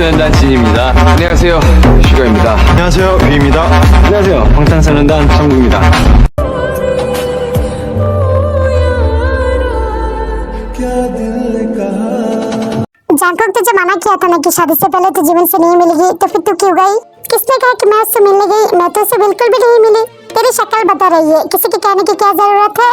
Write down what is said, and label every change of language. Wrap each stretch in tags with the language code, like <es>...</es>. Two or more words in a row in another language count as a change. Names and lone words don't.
<ko>진입니다. 안녕하세요, 슈가입니다. 안녕하세요, 뷰입니다. 안녕하세요, 방탄소년단 정국입니다.</ko> <hi>जैंकॉक तुझे मना किया था ना कि शादी से पहले तो जीवन से नहीं मिलेगी, तो फिर तू क्यों गई? किसने कहा कि मैं उससे मिलने गई? मैं तो उसे बिल्कुल भी नहीं मिली। तेरी शक्ल बता रही है, किसी के कहने की क्या जरूरत है?</hi>